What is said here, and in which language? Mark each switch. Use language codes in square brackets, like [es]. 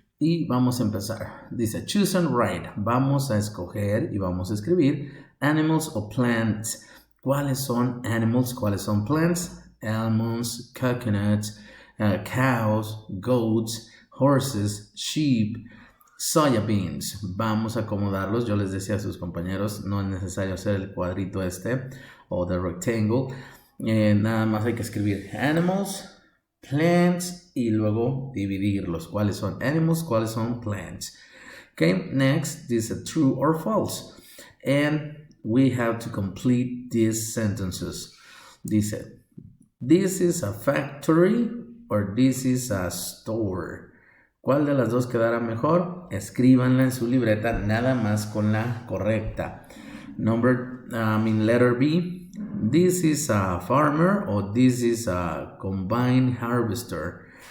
[es] Y vamos a empezar. Dice, [en] choose and write. [es] Vamos a escoger y vamos a escribir animals o plants. ¿Cuáles son animals? ¿Cuáles son plants? [en] Almonds, coconuts, cows, goats, horses, sheep, soya beans. [es] Vamos a acomodarlos. Yo les decía a sus compañeros, no es necesario hacer el cuadrito o [en] the rectangle. [es] Nada más hay que escribir animals, plants y luego dividirlos. ¿Cuáles son animals? ¿Cuáles son plants? [en] Okay, next is a true or false. And we have to complete these sentences. Dice, this is a factory or this is a store. [es] ¿Cuál de las dos quedará mejor? Escríbanla en su libreta nada más con la correcta. [en] Letter B. This is a farmer or this is a combine harvester.